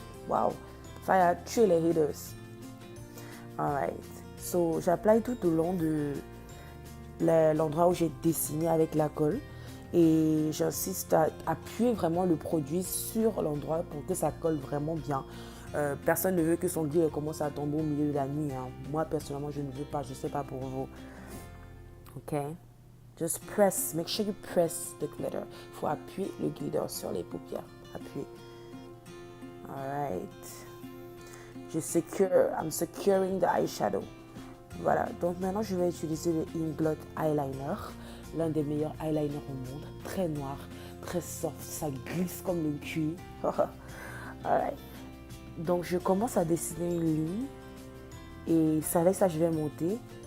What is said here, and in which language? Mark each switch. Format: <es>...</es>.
<fr>Wow, ça a tué les haters.</fr> <en>Alright, so</en> <fr>j'applique tout au long de l'endroit où j'ai dessiné avec la colle et j'insiste à appuyer vraiment le produit sur l'endroit pour que ça colle vraiment bien. Personne ne veut que son glitter commence à tomber au milieu de la nuit. Moi personnellement je ne veux pas, je ne sais pas pour vous. Ok.</fr> <en>Just press, make sure you press the glitter.</en> <fr>Il faut appuyer le glitter sur les paupières. Appuyer. Alright.</fr> <en>I'm securing the eyeshadow.</en> <fr>Voilà, donc maintenant je vais utiliser le Inglot Eyeliner, l'un des meilleurs eyeliners au monde, très noir, très soft, ça glisse comme le cuir. Alright. Donc je commence à dessiner une ligne et c'est avec ça que je vais monter.</fr>